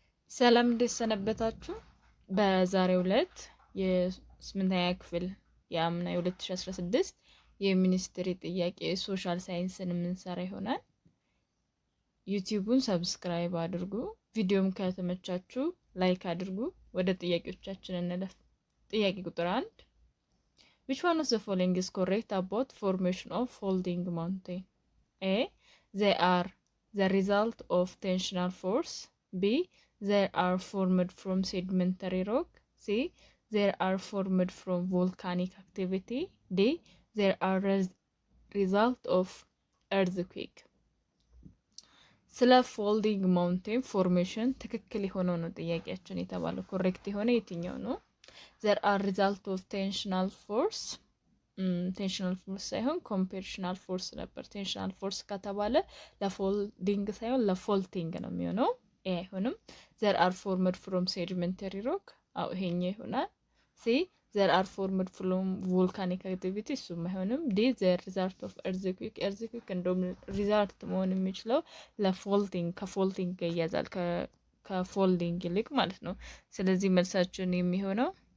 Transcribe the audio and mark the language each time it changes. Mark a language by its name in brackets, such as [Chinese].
[Amharic] ሰላም እንደሰነበታችሁ። በዛሬው ዕለት የ8ኛ ክፍል የአምና የ2016 የሚኒስትሪ ጥያቄ ሶሻል ሳይንስን የምንሰራ ይሆናል። ዩቲዩቡን ሰብስክራይብ አድርጉ። ቪዲዮም ከተመቻችሁ ላይክ አድርጉ። ወደ ጥያቄዎቻችን እንለፍ። ጥያቄ ቁጥር 1 [English] Which one of the following is correct about formation of folding mountain? A. They are the result of tensional force. B. They are formed from sedimentary rock. C. They are formed from volcanic activity. D. They are result of earthquake. [Amharic] ስለ ፎልዲንግ ማውንቴን ፎርሜሽን ትክክል የሆነው ነው ጥያቄያችን የተባለው። ኮሬክት የሆነ የትኛው ነው? [English] There are result of tensional force. [Amharic] ቴንሽናል ፎርስ ሳይሆን ኮምፕሬሽናል ፎርስ ነበር። ቴንሽናል ፎርስ ከተባለ ለፎልዲንግ ሳይሆን ለፎልቲንግ ነው የሚሆነው። ኤ አይሆንም። [English] ዘር አር ፎርምድ ፍሮም ሴዲመንተሪ ሮክ፣ [Amharic] አው ይሄኛው ይሆናል። ሲ [English] ዘር አር ፎርምድ ፍሮም ቮልካኒክ አክቲቪቲ፣ [Amharic] እሱም አይሆንም። ዲ [English] ዘር ሪዛልት ኦፍ ኤርዝኩዊክ፣ [Amharic] ኤርዝኩዊክ እንደውም ሪዛልት መሆን የሚችለው ለፎልቲንግ ከፎልቲንግ ይያዛል ከፎልዲንግ ይልቅ ማለት ነው። ስለዚህ መልሳችን የሚሆነው